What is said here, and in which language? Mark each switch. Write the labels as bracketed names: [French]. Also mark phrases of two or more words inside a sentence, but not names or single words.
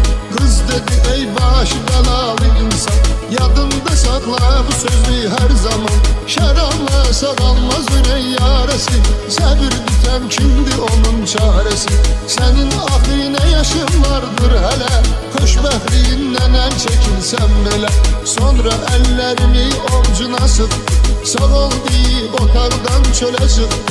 [Turkish] Kız dedi ey başı belalı insan, yadında sakla bu sözü her zaman. [Azerbaijani] Şərabla sağalmaz ürək yarəsi, səbir bitən kimdi onun çarəsi. Sənin axı nə yaşın vardır hələ, xoşbəxtliyindən əl çəkilsən belə. Sonra əllərimi ovcuna sıxdı, sağ ol deyib otaqdan çölə çıxdı.